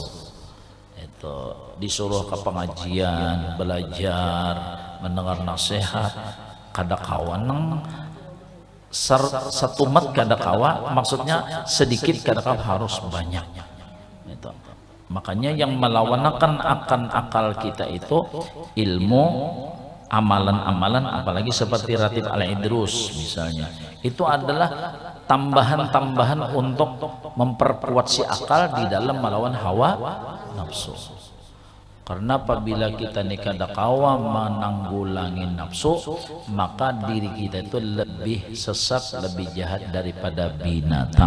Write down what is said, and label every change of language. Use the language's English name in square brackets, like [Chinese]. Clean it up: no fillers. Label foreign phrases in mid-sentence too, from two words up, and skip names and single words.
[Banjar] Itu disuruh ke pengajian, belajar, mendengar nasihat, kada kawan satu mat kada kawa, maksudnya sedikit kada kawa harus banyak. [Indonesian] Itu. Makanya yang melawankan akan akal kita itu ilmu, amalan-amalan, apalagi seperti Ratib Al-Idrus misalnya. Itu adalah tambahan-tambahan untuk memperkuat si akal di dalam melawan hawa nafsu. Karena apabila kita kada kawa menanggulangi nafsu, maka diri kita itu lebih sesat, lebih jahat daripada binatang.